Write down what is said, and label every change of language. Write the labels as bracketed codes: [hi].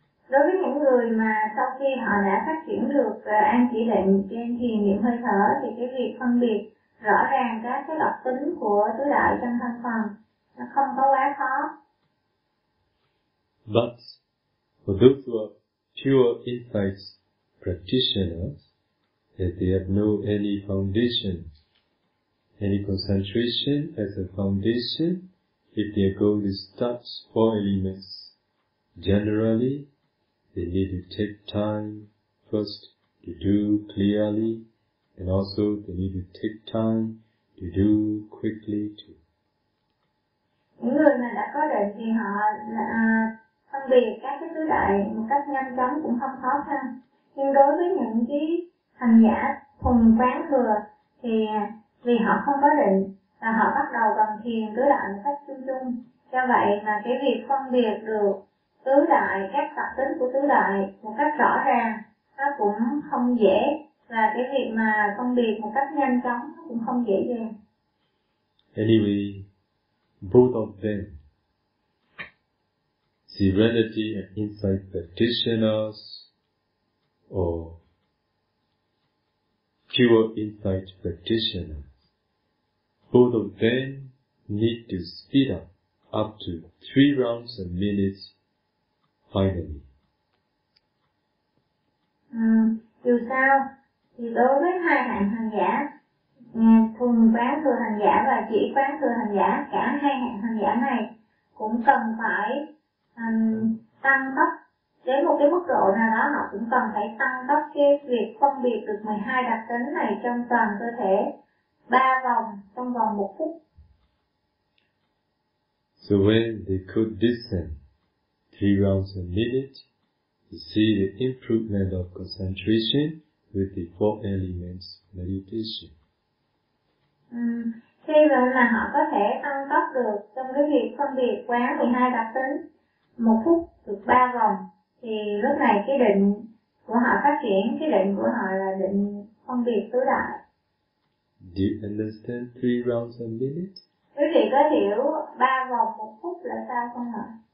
[vi] Đối với những người mà sau khi họ đã phát triển được an chỉ định trên thiền niệm hơi thở, thì cái việc phân biệt rõ ràng các cái đặc tính của tứ đại trong thân phần nó không có quá khó. [en] But for those who are pure insight practitioners, as they have no any foundation, any concentration as a foundation, if they are going to start four elements, generally they need to take time first to do clearly, and also they need to take time to do quickly too. [vi] Những người mà đã có định thì họ phân biệt các cái tứ đại một cách nhanh chóng cũng không khó khăn. Nhưng đối với những cái hành giả thuần quán thừa thì vì họ không có định và họ bắt đầu bằng thiền tứ đại một cách chung chung, do vậy mà cái việc phân biệt được tứ đại, các đặc tính của tứ đại một cách rõ ràng nó cũng không dễ, và cái việc mà phân biệt một cách nhanh chóng nó cũng không dễ dàng. [en] Anyway, both of them, serenity and insight practitioners or pure insight practitioners, both of them need to speed up to 3 rounds a minute finally. [vi] Dù sao thì đối với hai hạng hành giả, thuần quán thừa hành giả và chỉ quán thừa hành giả, cả hai hạng hành giả này cũng cần phải tăng tốc đến một cái mức độ nào đó, họ cũng cần phải tăng tốc cái việc phân biệt được 12 đặc tính này trong toàn cơ thể 3 vòng trong vòng 1 phút. [en] So when they could descend 3 rounds a minute, you see the improvement of concentration with the 4 elements meditation. [vi] Khi mà họ có thể tăng tốc được trong cái việc phân biệt quán 12 đặc tính 1 phút được 3 vòng, thì lúc này cái định của họ phát triển, cái định của họ là định phân biệt tứ đại. [en] Do you understand 3 rounds a minute? [vi] Quý vị có hiểu 3 vòng 1 phút là sao không ạ?